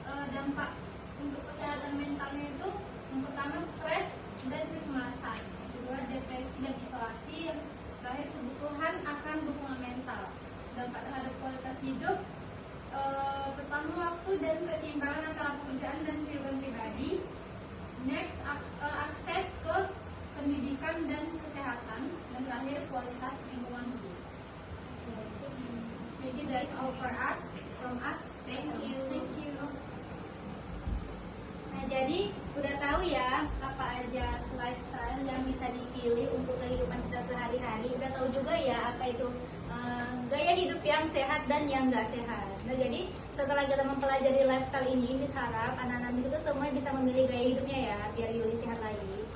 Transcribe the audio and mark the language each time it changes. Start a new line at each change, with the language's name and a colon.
Indonesian: Dampak untuk kesehatan mentalnya itu, yang pertama stres dan kecemasan, yang kedua depresi dan isolasi, yang terakhir kebutuhan akan dukungan mental. Dampak terhadap kualitas hidup, pertama waktu dan keseimbangan antara pekerjaan dan kehidupan pribadi. Next, akses ke pendidikan dan kesehatan, dan terakhir kualitas lingkungan hidup. Jadi
English: that's all for us, from us. Thank you.
Indonesian: Nah, jadi udah tahu ya apa aja lifestyle yang bisa dipilih untuk kehidupan kita sehari-hari. Udah tahu juga ya apa itu gaya hidup yang sehat dan yang nggak sehat. Nah, jadi setelah kita mempelajari lifestyle ini, Miss harap anak-anak itu semua bisa memilih gaya hidupnya ya, biar lebih sehat lagi.